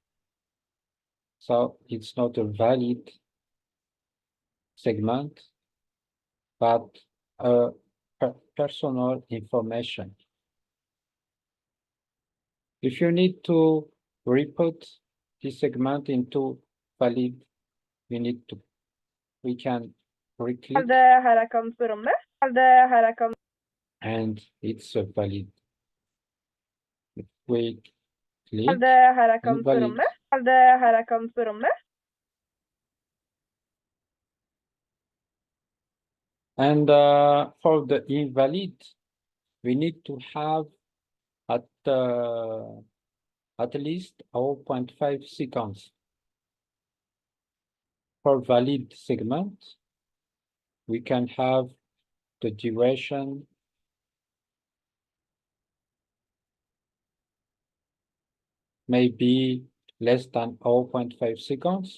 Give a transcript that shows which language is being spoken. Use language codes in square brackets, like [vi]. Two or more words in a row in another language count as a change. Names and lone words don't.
[en] So it's not a valid segment, but personal information. If you need to re-put this segment into valid, we can re-click. [no] Det her jeg kan spørre om det? Det her jeg kan... [en] And it's a valid. If we click, [no] Det her jeg kan spørre om invalid. det? Det her jeg kan spørre om det? [en] And for the invalid, we need to have at least 0.5 seconds. For valid segment, we can have the duration maybe less than 0.5 seconds.